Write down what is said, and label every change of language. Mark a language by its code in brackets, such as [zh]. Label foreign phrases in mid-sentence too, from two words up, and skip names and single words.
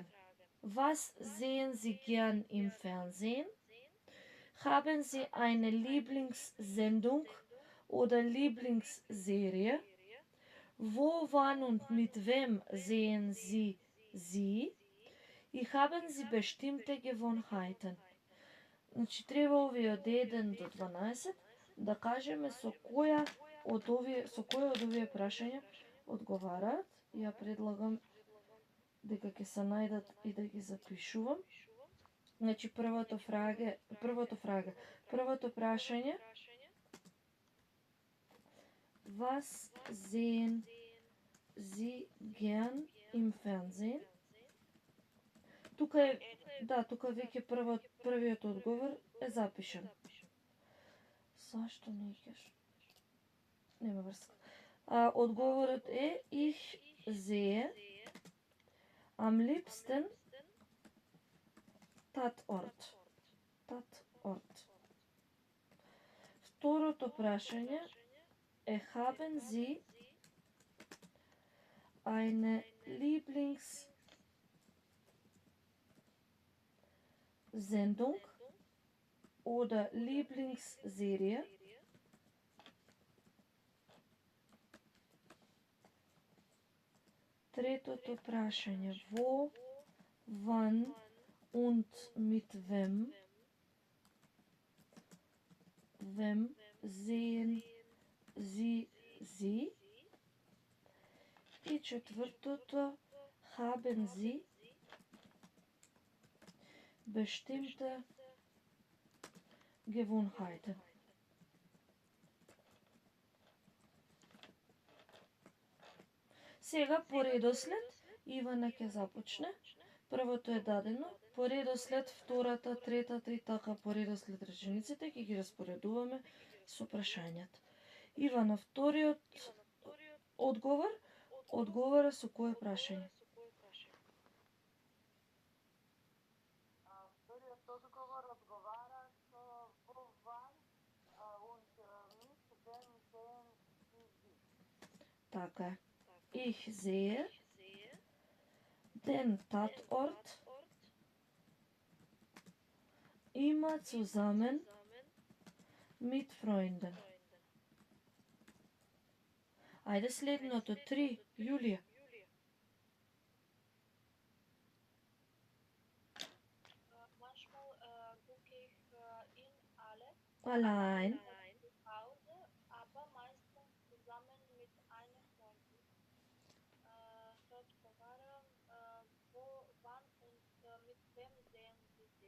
[de] Was sehen Sie gern im Fernsehen? Haben Sie eine Lieblingssendung oder Lieblingsserie? Wo, wann und mit wem sehen Sie sie? И haben Sie bestimmte Gewohnheiten? [mk] Значи, треба овие од 1 до 12 да кажеме со кој од овие прашања одговараат. Ја предлагам дека ќе се најдат и да ги запишувам. Значи првото прашање. Was sehen Sie gern im Fernsehen? Тука е, тука веќе првиот одговор е запишан. Зашто не икаш? Нема врска. Одговорот е [de] Ich sehe am liebsten Tatort. [mk] Второто прашање е [de] Haben Sie eine Lieblingssendung oder Lieblingsserie? [mk] Третото прашање [de] Wo, wann und mit wem? Wem sehen Sie sie? [mk] И четвртото [de] Haben Sie bestimmte Gewohnheiten? [mk] Сега по редослед Ивана ќе започне. Првото е дадено, по редослед втората, третата и така по редослед речениците ќе ги распоредуваме со прашањата. Ивана, вториот одговора со кое прашање? Вториот одговор одговара со [de] wo, wann und mit wem sehen Sie sie. [mk] Така е. [de] Ich sehe den Tatort immer zusammen mit Freunden. [mk] Ајде следното, 3, Јулија. [de] Manchmal gucke ich ihn alle Allein. zu Hause, aber meistens zusammen mit einer Freundin. Dort Komara, wo, wann und mit wem sehen Sie sie?